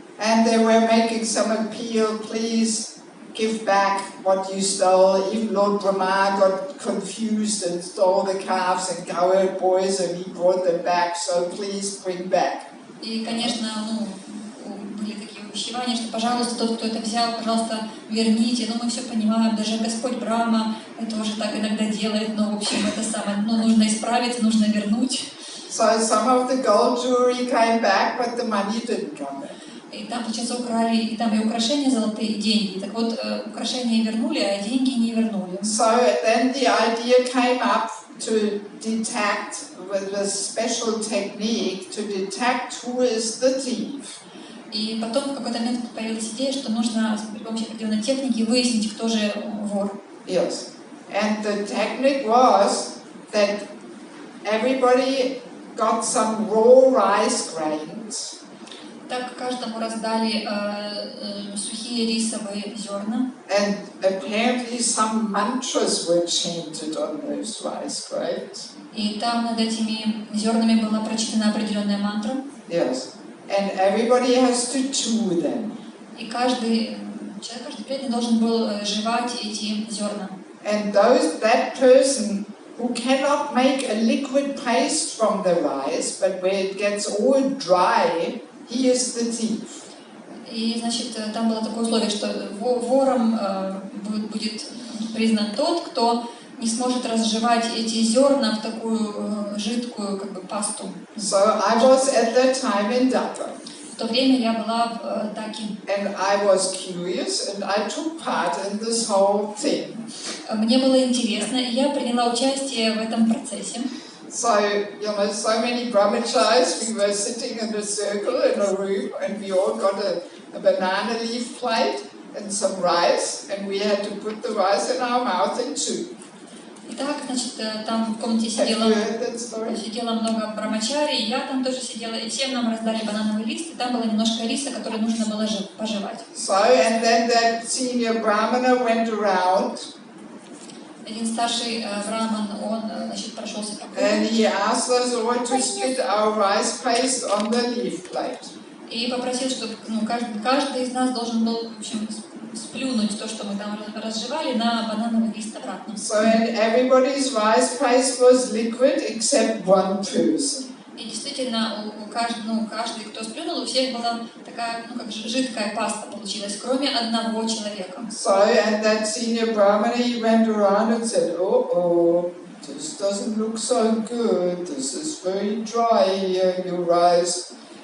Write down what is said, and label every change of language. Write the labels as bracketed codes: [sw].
[en] And they were making some appeal, please give back what you stole. Even Lord Brahma got confused and stole the calves and cowherd boys and he brought them back, so please bring back. [ru] И, конечно, были такие увещевания, что, пожалуйста, тот, кто это взял, пожалуйста, верните. Мы все понимаем, даже Господь Брахма тоже так иногда делает, но, в общем, это самое, нужно исправить, нужно вернуть. [en] So some of the gold jewelry came back, but the money didn't come back. [ru] И там, получается, украли, и там и украшения золотые, и деньги. Так вот, украшения вернули, а деньги не вернули. [en] So then the idea came up to detect with a special technique to detect who is the thief. [ru] И потом в какой-то момент появилась идея, что нужно при помощи определенной техники выяснить, кто же вор. [en] Yes. And the technique was that everybody got some raw rice grains. [ru] Так каждому раздали сухие рисовые зерна. [en] And apparently some mantras were chanted on those rice grains. [ru] И там над этими зернами была прочитана определенная мантра. [en] Yes. And everybody has to chew them. [ru] И каждый преданный должен был жевать эти зерна. [en] And that person who cannot make a liquid paste from the rice, but where it gets all dry, he is the thief. [ru] И, значит, там было такое условие, что вором будет признан тот, кто не сможет разжевать эти зерна в такую жидкую пасту. [en] So I was at that time in Dhaka. [ru] В то время я была в Даке. [en] And I was curious, and I took part in this whole thing. [ru] Мне было интересно, и я приняла участие в этом процессе. [en] So, so many brahmacharis, we were sitting in a circle in a room, and we all got a banana leaf plate and some rice, and we had to put the rice in our mouth and chew. [ru] Итак, значит, там в комнате сидело много брамачари, и я там тоже сидела, и всем нам раздали банановый лист, и там было немножко риса, который нужно было пожевать. [en] So, and then that senior brahmana went around. [ru] Один старший браман, он, значит, прошелся по кругу. [en] And he asked us all to spit our rice paste on the leaf plate. [ru] И попросил, чтобы каждый из нас должен был, в общем, сплюнуть то, что мы там разжевали, на банановый лист обратно. [en] So and everybody's rice paste was liquid except one person. [ru] И действительно, каждый, кто сплюнул, у всех была такая, жидкая паста получилась, кроме одного человека. [en] So and that senior brahmana, he went around and said, oh, this doesn't look so good. This is very dry here, your rice.